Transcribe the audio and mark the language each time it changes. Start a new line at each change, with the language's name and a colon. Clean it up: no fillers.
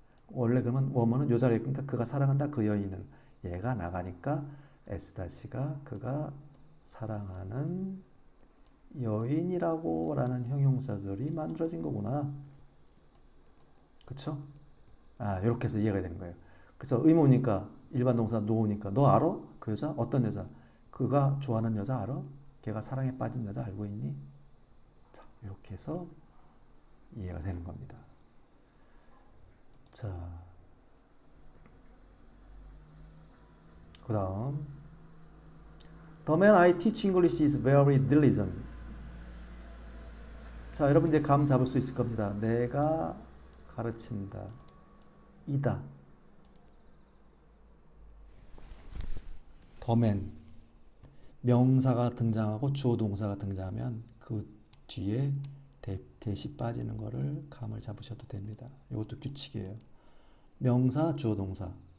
Korean: 원래 그러면 워머는 요 자리에 그러니까 그가 사랑한다 그 여인을 얘가 나가니까 S-가 그가 사랑하는 여인이라고 라는 형용사절이 만들어진 거구나. 그쵸? 이렇게 해서 이해가 되는 거예요. 그래서 의문이니까 일반 동사 노우니까 너 알아? 그 여자? 어떤 여자? 그가 좋아하는 여자 알아? 걔가 사랑에 빠진 여자 알고 있니? 자, 이렇게 해서 이해가 되는 겁니다.
English: 자, 그 다음 The man I teach English is very diligent.
Korean: 자, 여러분 이제 감 잡을 수 있을 겁니다. 내가 가르친다. 이다.
English: The man.
Korean: 명사가 등장하고 주어 동사가 등장하면 그 뒤에 that이 빠지는 거를 감을 잡으셔도 됩니다. 이것도 규칙이에요. 명사, 주어 동사.